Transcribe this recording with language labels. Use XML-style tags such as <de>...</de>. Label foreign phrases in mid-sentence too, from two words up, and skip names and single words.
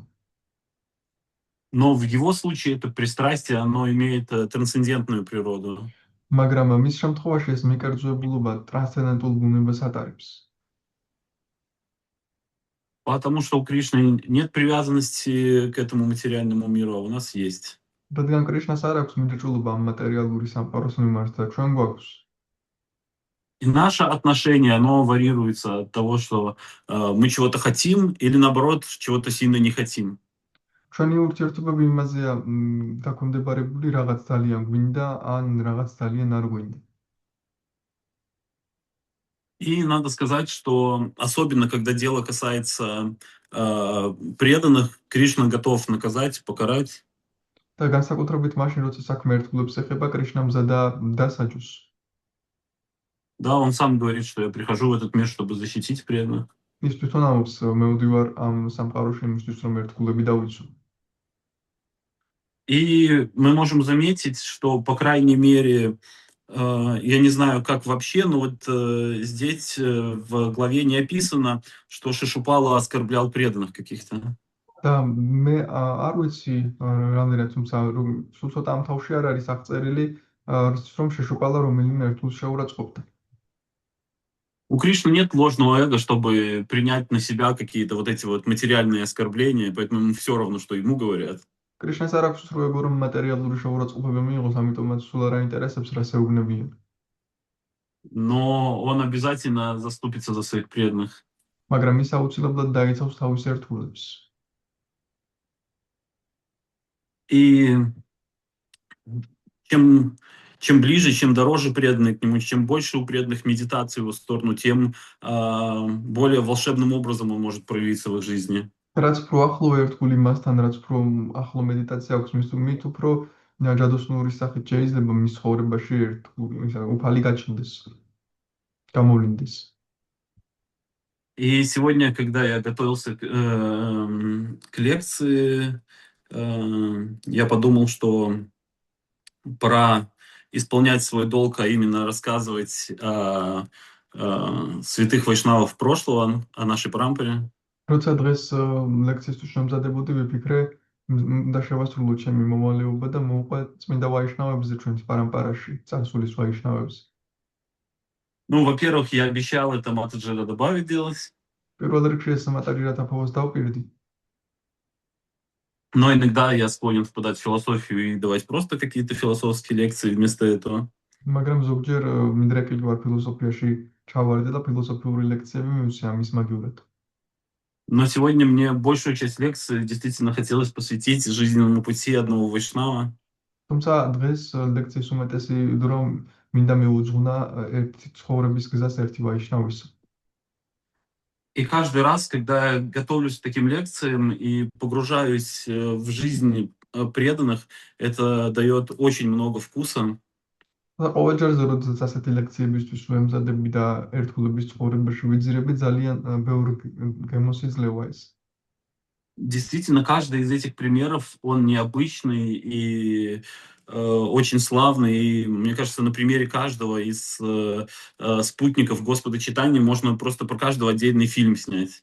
<ru>Но в его случае это пристрастие, оно имеет трансцендентную природу.</ru> <ka>მაგრამ მის შემთხვევაში ეს მიკერძოებულობა ტრანსცენდენტულ ბუნებას ატარებს.</ka> <ru>Потому что у Кришны нет привязанности к этому материальному миру, а у нас есть.</ru> <ka>რადგან კრიშნას არ აქვს მიმდეჭულობა ამ მატერიალური სამყაროს მიმართ და ჩვენ გვაქვს.</ka> <ru>И наше отношение, оно варьируется от того, что мы чего-то хотим или наоборот чего-то сильно не хотим.</ru> <ka>ჩვენი ურთიერთობები იმაზეა დაქვემდებარებული, რაღაც ძალიან გვინდა ან რაღაც ძალიან არ გვინდა.</ka> <ru>И надо сказать, что особенно когда дело касается преданных, Кришна готов наказать, покарать.</ru> <ka>და განსაკუთრებით მაშინ, როცა საქმე ერთგულებს ეხება, კრიშნა მზადაა დასაჯოს.</ka> <ru>Да, он сам говорит, что я прихожу в этот мир, чтобы защитить преданных.</ru> <ka>ის თვითონ ამბობს, მევდივარ ამ სამყაროში იმისთვის, რომ ერთგულები დავიცვო.</ka> <ru>И мы можем заметить, что, по крайней мере, я не знаю, как вообще, но вот здесь в главе не описано, что Шишупала оскорблял преданных каких-то.</ru> <ka>და მე არ ვიცი რამდენად, თუმცა სულ ცოტა ამ თავში არ არის აღწერილი, რომ შეშუპალა რომელიმე ერთგულს შეურაცხყოფდა.</ka> <ru>У Кришны нет ложного эго, чтобы принять на себя какие-то вот эти вот материальные оскорбления, поэтому ему все равно, что ему говорят.</ru> <ka>კრიშნას არ აქვს სრულ ეგო, რომ მატერიალური შეურაცხყოფები მიიღოს, ამიტომაც სულ არ აინტერესებს, რა შეუგნებიან.</ka> <ru>Но он обязательно заступится за своих преданных.</ru> <ka>მაგრამ ის აუცილებლად დაიცავს თავის ერთგულებს.</ka> <ru>И чем ближе, чем дороже преданные к нему, чем больше у преданных медитации в его сторону, тем более волшебным образом он может проявиться в их жизни.</ru> <ka>რაც უფრო ახლო ერთგული მასთან, რაც უფრო ახლო медитация აქვს მით უფრო ჯადოსნური სახით შეიძლება მის ცხოვრებაში უფალი გაჩნდეს, გამოვლინდეს.</ka> <ru>И сегодня, когда я готовился к лекции, я подумал, что пора исполнять свой долг, а именно рассказывать о святых вайшнавов прошлого, о нашей парампаре.</ru> <ka>როცა დღეს ლექციისთვის მომზადებოდი, ვიფიქრე და შევასრულო ჩემი მომავლეობა და მოვყვე წმინდა ვაიშნავებზე ჩვენს პარამპარაში, წარსულის ვაიშნავებზე.</ka> <ru>Ну, во-первых, я обещал это Матаджира добавить делать.</ru> <ka>პირველ რიგში ეს მატარირად აფოვას დავპირდი.</ka> <ru>Но иногда я склонен впадать в философию и давать просто какие-то философские лекции вместо этого.</ru> <ka>მაგრამ ზოგჯერ მინდრეკილი ვარ ფილოსოფიაში ჩავარდე და ფილოსოფიური ლექციები მივსე ამის მაგივრად.</ka> <ru>Но сегодня мне большую часть лекции действительно хотелось посвятить жизненному пути одного вайшнава.</ru> <ka>თუმცა დღეს ლექციის უმეტესი დრო მინდა მეუძღვნა ერთი ცხოვრების გზას ერთი ვაიშნავისა.</ka> <ru>И каждый раз, когда я готовлюсь к таким лекциям и погружаюсь в жизнь преданных, это дает очень много вкуса.</ru> <ka>და ყოველჯერზე, როდესაც ასეთი ლექციებისთვის ვემზადები და ერთგულების ცხოვრებაში ვიძირები, ძალიან ბევრი გემოსიძლევა ეს.</ka> <ru>Действительно, каждый из этих примеров, он необычный и очень славный. И мне кажется, на примере каждого из спутников Господа Чайтаньи можно просто про каждого отдельный фильм снять.</ru>